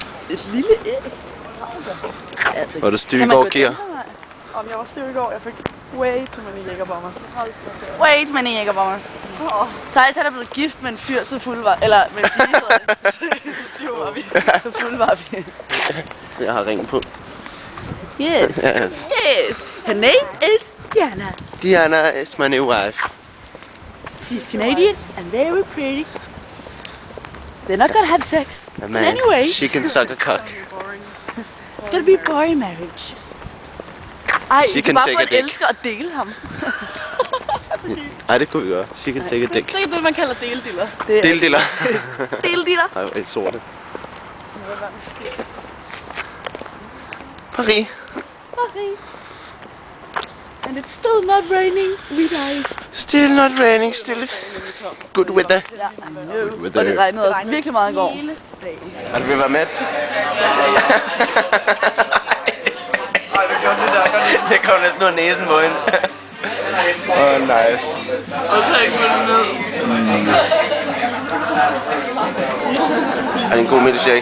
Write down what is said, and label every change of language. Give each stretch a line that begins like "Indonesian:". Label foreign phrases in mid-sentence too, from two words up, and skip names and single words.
Danish: Et lille æg. Var du stiv i går, Kira? Om jeg var stiv i går, jeg fik
English: way too many jægerbombers. Way too many jægerbombers.
Danish: Thijs er blevet gift med en fyr, så fuld var... Eller med en pige, hedder det. Så stiv var vi. Så fuld var vi. Jeg har ringen på.
English: Yes. Yes. Yes. Her name is Diana. Diana is my new wife. She's Canadian and very pretty. They're not gonna have sex. But anyway. She can suck a cock. It's gonna be a boring marriage.
Danish: Ej,
English: She
Danish: vi
English: can
Danish: kan bare
English: take
Danish: få
English: a
Danish: en
English: dick.
Danish: elsker og dele ham. Ej, det kunne vi gøre.
English: She can take a dick.
Danish: Det er det, man kalder delediller. Deldiller. Delediller. Ej, hvor er I sorte. Paris. Paris.
English: And it's still not raining. We die. Still not raining, still good weather. Good
Danish: Og det
English: weather.
Danish: regnede også virkelig meget i går. Har du vil være med? Jeg kom næsten ud næsen på hende. Nice. Er det en god milkshake?